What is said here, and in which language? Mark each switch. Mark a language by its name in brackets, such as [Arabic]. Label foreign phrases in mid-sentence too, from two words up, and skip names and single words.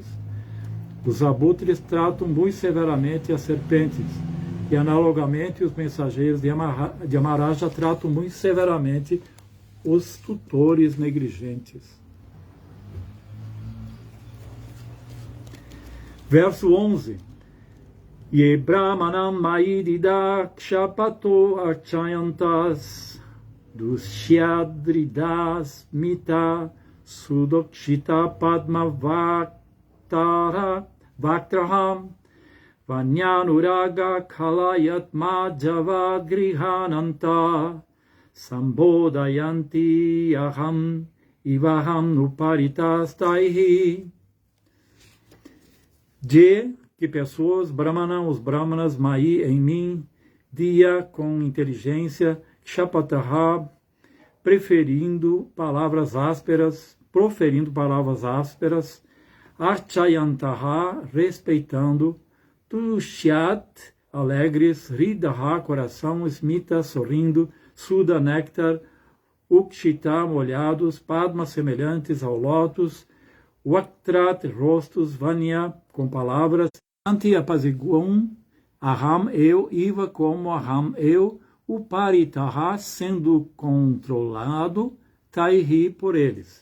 [Portuguese] Os abutres tratam muito severamente as serpentes, e analogamente os mensageiros de Yamaraja tratam muito severamente os tutores negligentes. Verso 11. [Sanskrit] ये ब्राह्मणं मैदिद क्षपतो अर्चयन्तस् दुष्यद्रिदस् मित सुदोक्षित पद्म वक्त्रहम् वन्यनुराग कलयत् मजव गृहनन्त सम्बोधयन्ति अहम् इवाहम् नुपरितस् तैहि. [Portuguese] Que pessoas, Brahmanam, os Brahmanas, Mai, em mim, Dia, com inteligência, Kshapataha, proferindo palavras ásperas, Archayantaha, respeitando, Tushyat, alegres, Hridaha, coração, Smita, sorrindo, Suda, néctar, Ukshita, molhados, Padma, semelhantes ao lótus, Vaktrat, rostos, Vanya, com palavras, Anti apaziguam, Aham, eu, Iva, como Aham, eu, Uparitaha, sendo controlado, Taihi, por eles.